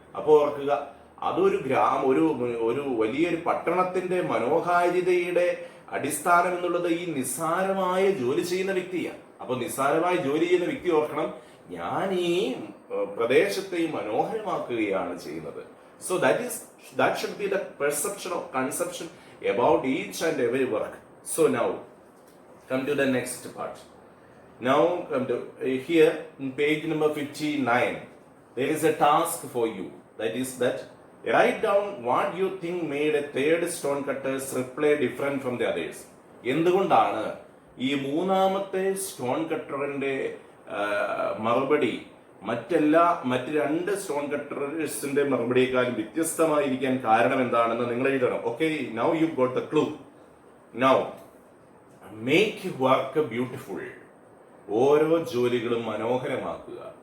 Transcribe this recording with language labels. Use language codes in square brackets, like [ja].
[ml] അപ്പോ ഓർക്കുക, അതൊരു ഒരു വലിയൊരു പട്ടണത്തിന്റെ മനോഹാരിതയുടെ അടിസ്ഥാനം എന്നുള്ളത് ഈ നിസ്സാരമായ ജോലി ചെയ്യുന്ന വ്യക്തിയാണ്. അപ്പൊ നിസ്സാരമായി ജോലി ചെയ്യുന്ന വ്യക്തി ഓർക്കണം, ഞാൻ ഈ പ്രദേശത്തെ മനോഹരമാക്കുകയാണ് ചെയ്യുന്നത്. [en] So that should be the perception or conception about each and every work. So now come to the next part. Now come to here in page number 59. There is a task for you. That is that write down what you think made a third stone cutter's reply different from the others. [ml] എന്തുകൊണ്ടാണ് ഈ മൂന്നാമത്തെ stone കട്ടറിന്റെ മറുപടി മറ്റ് 2 stone കട്ടേഴ്സിന്റെ മറുപടിയേക്കാളും വ്യത്യസ്തമായിരിക്കാൻ കാരണം എന്താണെന്ന് നിങ്ങൾ എഴുതണം. [en] Okay, now you got the clue. Now make work beautiful. [ml] ഓരോ ജോലികളും മനോഹരമാക്കുക.